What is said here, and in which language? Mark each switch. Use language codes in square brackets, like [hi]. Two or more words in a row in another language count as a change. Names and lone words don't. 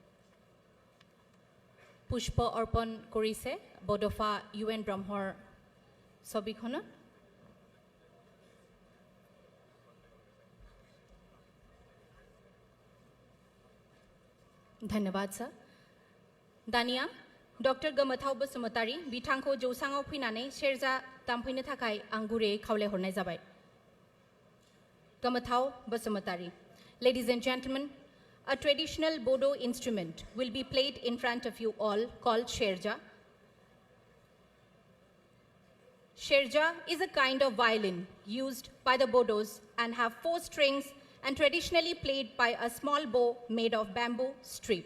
[as] পুষ্প অৰ্পণ কৰিছে বডফা UN ব্ৰহ্মৰ ছবিখনত। ধন্যবাদ স্যার। [brx] दानिया डॉक्टर गमथाव बसुमतारी बिथांखौ जौसाङाव फैनानै सेरजा दामफैनो थाखाय आं गुरैयै खावलायहरनाय जाबाय। Gamathao Basumatari. [en] Ladies and gentlemen, a traditional Bodo instrument will be played in front of you all called sherja. Sherja is a kind of violin used by the Bodos and have 4 strings and traditionally played by a small bow made of bamboo strip.